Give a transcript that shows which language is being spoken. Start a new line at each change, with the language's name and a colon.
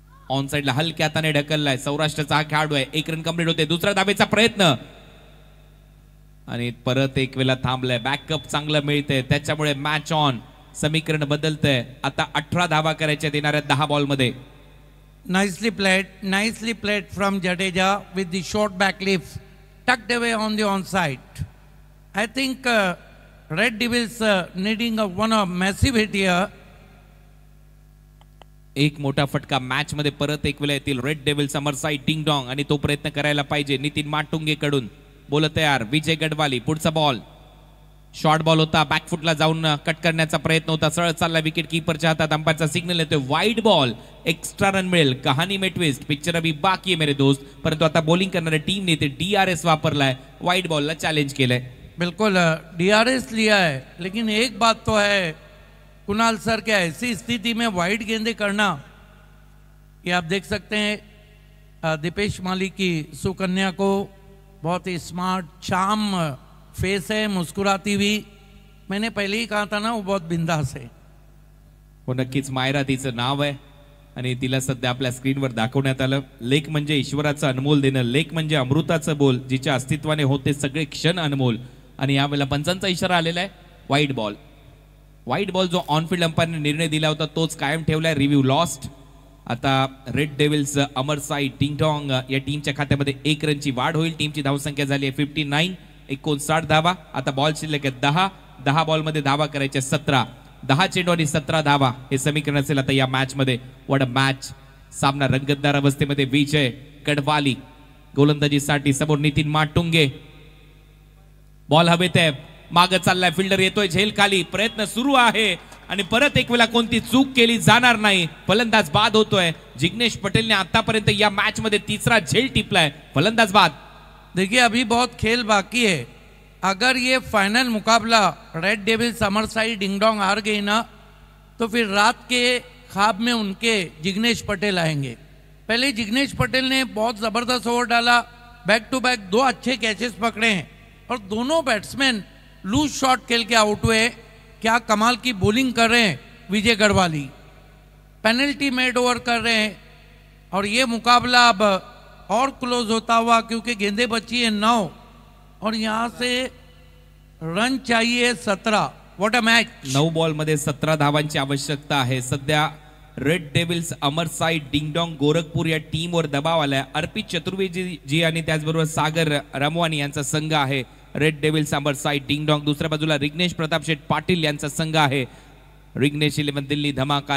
Marathi: On साइडला हलक्या हाताने ढकललाय. सौराष्ट्राचा हा खेळाडू आहे. 1 रन कंप्लीट होते. दुसरा धावेचा प्रयत्न आणि परत एक वेळा थांबलाय. बॅकअप चांगलं मिळतंय, त्याच्यामुळे मॅच ऑन. समीकरण बदलतंय. आता 18 धावा करायच्या येणाऱ्या 10 बॉल मध्ये.
English: nicely played from Jadeja with the short back lift tucked away on the onside. I think Red Devils needing one massive hit here.
Marathi: एक मोठा फटका मॅच मध्ये परत एक वेळा येतील रेड डेव्हिल समर साइड डिंग डॉंग आणि तो प्रयत्न करायला पाहिजे नितीन माटुंगे कडून. बोल तयार विजय गडवाली. पुढचा बॉल शॉर्ट बॉल होता, बॅकफुटला जाऊन कट करण्याचा प्रयत्न होता, सरळ चालला विकेट कीपरच्या हातात. अंपायरचा सिग्नल येतोय वाईड बॉल, एक्स्ट्रा रन मिळेल.
Hindi: कहाणी में ट्विस्ट, पिक्चर अभी बाकी है मेरे दोस्त.
Marathi: परंतु आता बॉलिंग करणाऱ्या टीमने ते DRS वापरलाय, वाईड बॉलला चॅलेंज केलंय.
Hindi: बिल्कुल DRS लिया है, लेकिन एक बात तो है कुणाल सर के ऐसी स्थिति में वाइड गेंदे करना, ये आप देख सकते हैं दीपेश माली की सुकन्या को बहुत ही स्मार्ट चार्म फेस है, मुस्कुराती हुई. मैंने पहले ही कहा था ना वो बहुत बिंदास है.
Marathi: हो नक्कीच मायरा तिचं नाव आहे आणि तिला सध्या आपल्या स्क्रीनवर दाखवण्यात आलं. लेख म्हणजे ईश्वराचं अनमोल देणं, लेख म्हणजे अमृताचं बोल, जिच्या अस्तित्वाने होते सगळे क्षण अनमोल. आणि यावेळेला पंचांचा इशारा आलेला आहे वाईड बॉल. वाईड बॉल जो ऑनफिल्ड अंपायरने निर्णय दिला होता तोच कायम ठेवलाय.
English: Review lost.
Marathi: आता रेड डेव्हिल्स अमर साई डिंग डॉंग या टीमच्या खात्यामध्ये 1 रनची वाढ होईल. टीमची धावसंख्या झाली आहे 59, 59 धावा. आता बॉल शिल्लक आहे 10 बॉलमध्ये धावा करायच्या 17, 10 चेंडू आणि 17 धावा हे समीकरण असेल आता या मॅच मध्ये.
English: What a match.
Marathi: सामना रंगतदार अवस्थेमध्ये. विजय गडवाली गोलंदाजीसाठी, समोर नितीन माटुंगे. बॉल हवेत आहे, मागे चाललाय, फिल्डर येतोय झेल खाली, प्रयत्न सुरू आहे आणि परत एक वेळा कोणती चूक केली जाणार नाही. फलंदाज बाद होतोय. जिग्नेश पटेलने आतापर्यंत या मॅच मध्ये 3रा झेल टिपलाय. फलंदाज बाद.
Hindi: देखिए अभी बहुत खेल बाकी है. अगर ये फाइनल मुकाबला red devil summer Sai ding dong हार गई ना, तो फिर रात के ख्वाब में उनके जिग्नेश पटेल आएंगे. पहले जिग्नेश पटेल ने बहुत जबरदस्त ओवर डाला, बैक टू बैक 2 अच्छे कैचेस पकड़े हैं और दोनों बैट्समैन लूज शॉट खेल के आउट हुए. क्या कमाल की बॉलिंग कर रहे हैं विजय गढ़वाली. पेनल्टी मेड ओवर कर रहे हैं और ये मुकाबला अब और क्लोज होता हुआ, क्योंकि गेंदे बची है 9 और यहाँ से रन चाहिए 17.
English: What a match.
Marathi: 9 बॉल मध्ये 17 धावांची आवश्यकता आहे. सध्या रेड डेव्हिल्स अमर साई डिंग डॉंग गोरखपूर या टीमवर दबाव आलाय. अर्पित चतुर्वेदी जी आणि त्याचबरोबर सागर रमवानी यांचा संघ आहे रेड डेव्हिल्स अमर साई डिंग डॉंग. दुसऱ्या बाजूला रिग्नेश प्रताप शेठ पाटील यांचा संघ आहे रिग्नेश 11 दिल्ली धमाका.